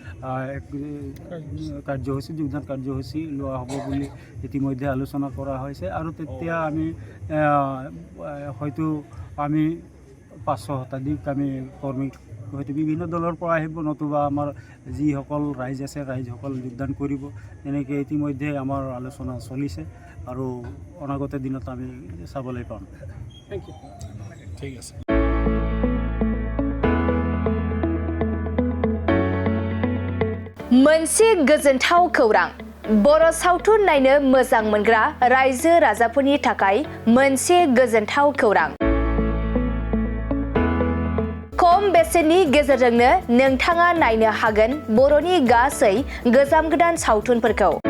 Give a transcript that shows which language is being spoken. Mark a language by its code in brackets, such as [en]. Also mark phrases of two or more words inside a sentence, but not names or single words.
[as] যোগদান কাৰ্যসূচী লোৱা হ'ব বুলি ইতিমধ্যে আলোচনা কৰা হৈছে আৰু তেতিয়া আমি হয়তো আমি 500 শতাধিক আমি কৰ্মী হয়তো বিভিন্ন দলৰ পৰা আহিব, নতুবা আমাৰ যিসকল ৰাইজ আছে ৰাইজসকল যোগদান কৰিব। তেনেকৈ ইতিমধ্যে আমাৰ আলোচনা চলিছে আৰু অনাগত দিনত আমি চাবলৈ পাম। [en] thank you. [as] ঠিক আছে। [brx] मोनसे गोजोनथाव खौरां, बर' सावथुन नायनो मोजां मोनग्रा रायजो राजाफोरनि थाखाय मोनसे गोजोनथाव खौरां। खम बेसेननि गेजेरजोंनो नोंथाङा नायनो हागोन बर'नि गासै गोजाम गोदान सावथुनफोरखौ।